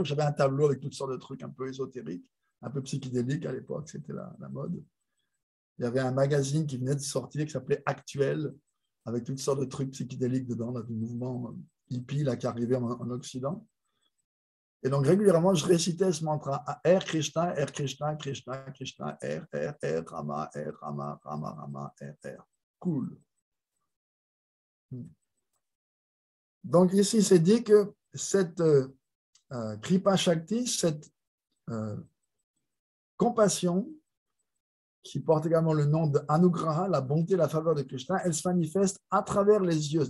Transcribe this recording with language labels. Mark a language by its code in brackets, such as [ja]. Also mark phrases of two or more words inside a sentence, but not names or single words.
[fr] J'avais un tableau avec toutes sortes de trucs un peu ésotériques, un peu psychédéliques à l'époque, c'était la mode. Il y avait un magazine qui venait de sortir qui s'appelait Actuel, avec toutes sortes de trucs psychédéliques dedans, dans le mouvement hippie là, qui arrivait en Occident. Et donc, régulièrement, je récitais ce mantra R Krishna, Krishna, Krishna, R, Rama, Rama, Rama, R. Cool. Donc, ici, c'est dit que cette [sa] कृपा शक्ति, [fr] cette compassion, qui porte également le nom de Anugraha, la bonté, la faveur de Krishna, elle se manifeste à travers les yeux.